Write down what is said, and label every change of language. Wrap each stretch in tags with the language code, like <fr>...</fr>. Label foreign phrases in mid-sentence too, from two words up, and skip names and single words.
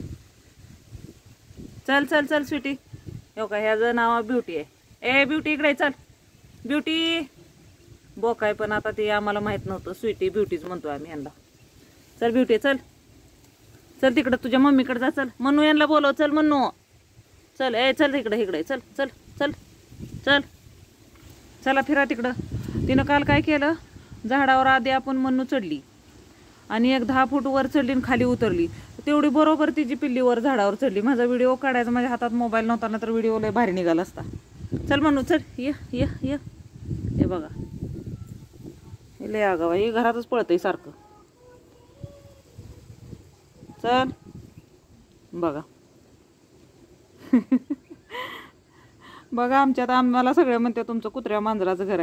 <mr>चल चल चल स्वीटी. हो का ह्याचं नाव ब्युटी आहे. ए ब्युटी इकडे चल. ब्युटी बोकाय पण आता ते आम्हाला माहित नव्हतं, स्वीटी ब्युटीच म्हणतो आम्ही ह्यांना. चल ब्युटी चल चल तिकडं तुझ्या मम्मीकडे जा. चल मन्नू यांना बोलव, चल मन्नू चल. ए चल इकडे इकडे चल चल चल चल. चला फिरा तिकडं. तिनं काल काय केलं, झाडावर आधी आपण मन्नू चढली आणि एक 10 फूट वर चढली आणि खाली उतरली. तेवढी बरोबर तिची पिल्ली वर झाडावर चढली. माझा व्हिडिओ काढायचा, माझ्या हातात मोबाईल नव्हता ना, तर व्हिडिओ लय भारी निघाला असता. चल मन्नू चल ये ये ये. हे बघा हे लय आगाव आहे, घरातच पळतंय सारखं. चल बघा. बघा आमच्यात आम्हाला सगळे म्हणते तुमचं कुत्र्या मांजराचं घर आहे.</mr>